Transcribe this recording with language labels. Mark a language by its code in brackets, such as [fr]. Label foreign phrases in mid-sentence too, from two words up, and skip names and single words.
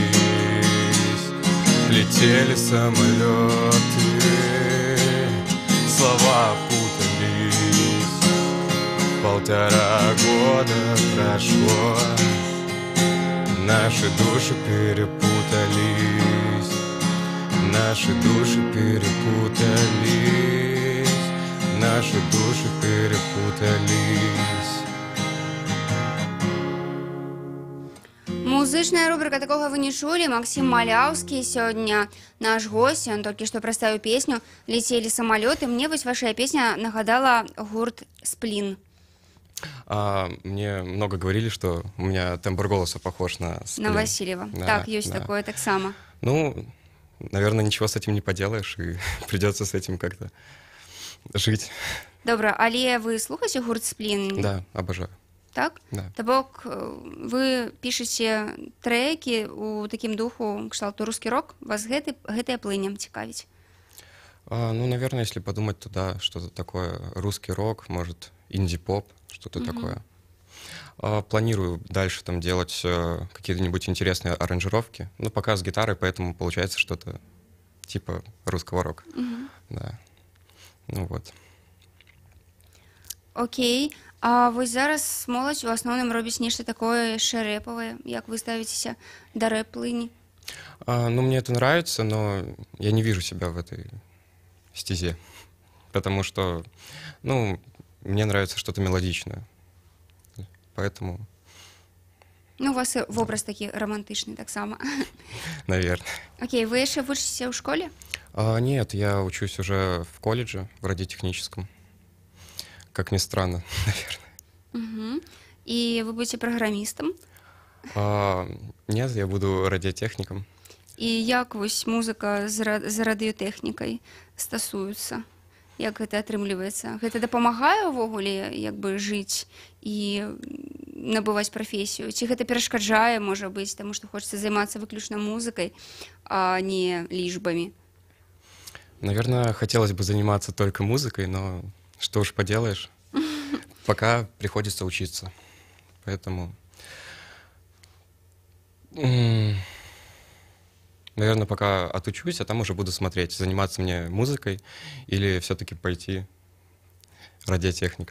[ru] Летели самолеты, слова путались, 1,5 года прошло, наши души перепутались, наши души перепутались, наши души перепутались. [be] Музычная рубрика «Такога вы не чулі». Максім Маляўскі сёння наш гость. Он толькі што прадставіў песню «Летели самолеты». Мне вось ваша песня нагадала гурт «Сплин». [ru] Мне много говорили, что у меня тембр голоса похож на Сплин. На Васильева. Да, так, есть да. Такое так само. Ну, наверное, ничего с этим не поделаешь, и придется с этим как-то жить. [be] Добра, але вы слухаеце гурт «Сплин»? [ru] Да, обожаю. [be] Так? [ru] Да. [be] То бок вы пішаце трэкі у такім духу кшталту [ru] русский рок? [be] Вас гэтая плынем цікавіць? Ну, [ru] наверное, если подумать, то да, что-то такое русский рок, может, инди-поп, что-то такое. Планирую дальше там делать какие-нибудь интересные аранжировки. Ну, пока с гитарой, поэтому получается что-то типа русского рока. Да. Ну вот. Окей. [be] А вось зараз моладзь у асноўным робіць нешта такое яшчэ рэпавае. Як вы ставіцеся да рэп-плыні? Ну, [ru] мне это нравится, но я не вижу себя в этой стезе. Потому что, ну, мне нравится что-то мелодичное. Поэтому... [be] Ну, у вас вобраз такі романтычны таксама. [ru] Наверное. [be] Окей, вы яшчэ вучыцеся ў школе? [ru] Нет, я учусь уже в колледже, в радиотехническом. Как ни странно, наверное. И вы будете программистом? Нет, я буду радиотехником. [be] И як вось музыка з радыётэхнікай стасуюцца? Як гэта атрымліваецца? Гэта дапамагае ўвогуле як бы жыць і набываць прафесію? Ці гэта перашкаджае, можа быць, таму што хочацца займацца выключна музыкай, а не лічбамі? [ru] Наверное, хотелось бы заниматься только музыкой, но что уж поделаешь. Пока приходится учиться. Поэтому Наверное, пока отучусь, а там уже буду смотреть, заниматься мне музыкой или все-таки пойти радиотехником.